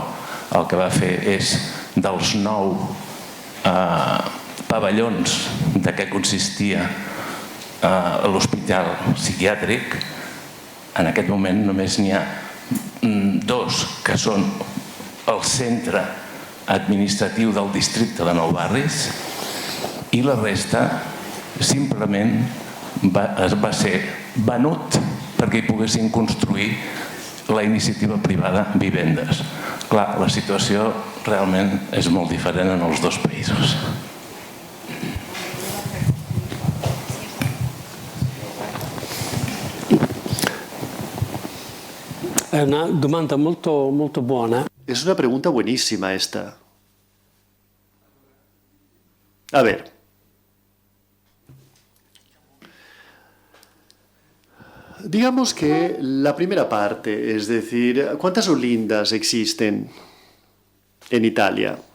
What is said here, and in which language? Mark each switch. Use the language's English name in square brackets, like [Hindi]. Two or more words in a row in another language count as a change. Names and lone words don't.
[Catalan] el que va fer és, dels 9 pavellons de què consistia l'hospital psiquiàtric, en aquest moment només n'hi ha 2 que són el centre administratiu del districte de Nou Barris, i la resta simplement va ser venut perquè hi poguessin construir la iniciativa privada vivendes. Clar, la situació realment és molt diferent en els 2 països. [Italian] È una domanda molto, molto buona. [Spanish] Es una pregunta buenísima esta. A ver. Digamos que la primera parte, es decir, ¿cuántas Olindas existen en Italia?